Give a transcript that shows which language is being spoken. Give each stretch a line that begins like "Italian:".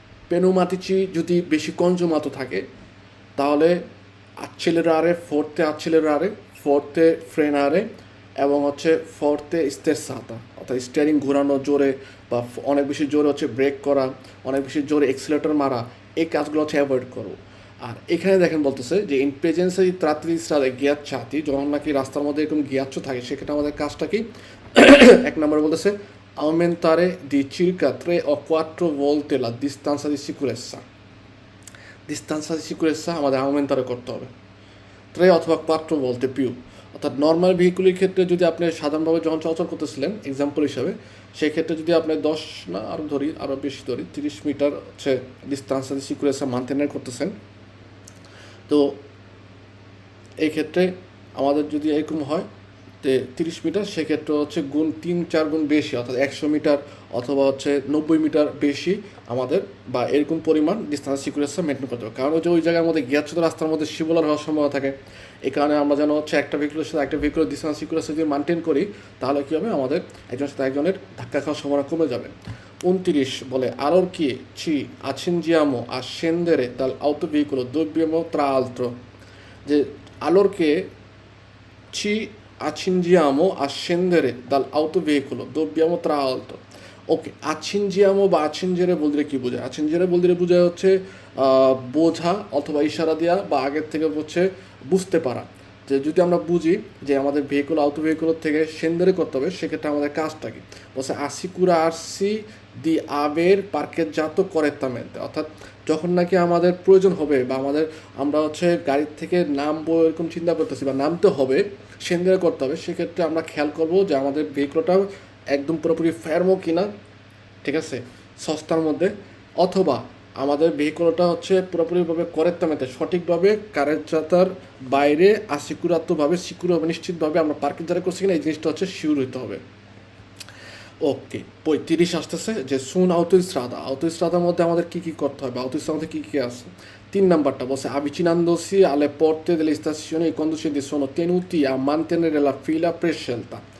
Bangla: পেনুমাতিচি যদি বেশি কনজুমাতো থাকে, তাহলে
Italian: accelerare forte accelerare forte frenare
Bangla: এবং হচ্ছে ফোর্থে স্টেসাতা অর্থাৎ স্টিয়ারিং ঘোরানো জোরে বা অনেক বেশি জোরে হচ্ছে ব্রেক করা, অনেক বেশি জোরে এক্সিলেটর মারা, এই কাজগুলো হচ্ছে অ্যাভয়েড করবো। আর এখানে দেখেন বলতেছে যে ইন প্রেজেন্সে তাড়াতাড়ি গিয়ার চাতি, যখন নাকি রাস্তার মধ্যে এরকম গিয়াচ্ছ থাকে, সেক্ষেত্রে আমাদের কাজটা কি? এক নম্বরে বলতেছে
Italian: aumentare di circa 3 o 4 volte la distanza di sicurezza।
Bangla: ডিস্টান্সা সিকিউরেসা আমাদের aumentare করতে হবে 3 অথবা 4
Italian: volte più।
Bangla: অর্থাৎ নর্মাল ভেহিকুলের ক্ষেত্রে যদি আপনি সাধারণভাবে যখন চলাচল করতেছিলেন এক্সাম্পল হিসাবে, সেই ক্ষেত্রে যদি আপনি 10 না আরও বেশি ধরি 30 মিটার হচ্ছে ডিস্টান্সা সিকিউরেসা মানতেন করতেছেন, তো এই ক্ষেত্রে আমাদের যদি এরকম হয় যে 30 মিটার, সেক্ষেত্রে হচ্ছে গুণ 3-4 গুণ বেশি অর্থাৎ 100 মিটার অথবা হচ্ছে 90 মিটার বেশি আমাদের বা এরকম পরিমাণ ডিস্টেন্স সিকিউরেন্সটা মেনটেন করতে হবে। কারণ হচ্ছে ওই জায়গার মধ্যে গিয়াচ্ছুত রাস্তার মধ্যে শিবলার হওয়ার সম্ভাবনা থাকে। এই কারণে আমরা যেন হচ্ছে একটা ভেহিকুলের সাথে একটা ভেহিকুলের ডিস্টেন্স সিকিউরেন্সটা যদি মেনটেন করি, তাহলে কী হবে? আমাদের একজনের সাথে একজনের ধাক্কা খাওয়ার সম্ভাবনা কমে যাবে। 29 বলে আরোর কি
Italian: ci accingiamo a scendere dall'autoveicolo dobbiamo tra l'altro, যে allorché ci accingiamo a scendere dall'autoveicolo dobbiamo tra l'altro।
Bangla: Okay, accingiamo বা acingere বলতে কি বোঝায়? acingere বলতে বোঝায় হচ্ছে বোঝা অথবা ইশারা দেওয়া বা আগের থেকে হচ্ছে বুঝতে পারা। যে যদি আমরা বুঝি যে আমাদের ভেহিকুল আউটো ভেহিকুলের থেকে সেন্দারে করতে হবে, সেক্ষেত্রে আমাদের কাজটা কি? বলছে
Italian: assicurarsi di aver parcheggiato correttamente,
Bangla: অর্থাৎ যখন নাকি আমাদের প্রয়োজন হবে বা আমরা হচ্ছে গাড়ির থেকে নামবো এরকম চিন্তা করতেছি বা নামতে হবে, সেন্দারে করতে হবে, সেক্ষেত্রে আমরা খেয়াল করবো যে আমাদের ভেহিকুলটা একদম পুরোপুরি ফেরমো কিনা, ঠিক আছে, সস্তার মধ্যে, অথবা আমাদের ভেহিকুলটা হচ্ছে পুরোপুরিভাবে করেক্টভাবে সঠিকভাবে কারেন্ট যাতার বাইরে আসিকুরাত্মভাবে সিকিউরভাবে নিশ্চিতভাবে আমরা পার্কিং যারা করছি কিনা, এই জিনিসটা হচ্ছে শিওর হইতে হবে। ওকে, 35 আসতেছে যে সুন আউটোস্ট্রাদার মধ্যে আমাদের কী কী করতে হবে, আউটোস্ট্রাদার মধ্যে কী কী আছে। 3 নাম্বারটা বলছে
Italian: avvicinandosi alle porte delle stazioni i conducenti sono tenuti a mantenere la fila prescelta।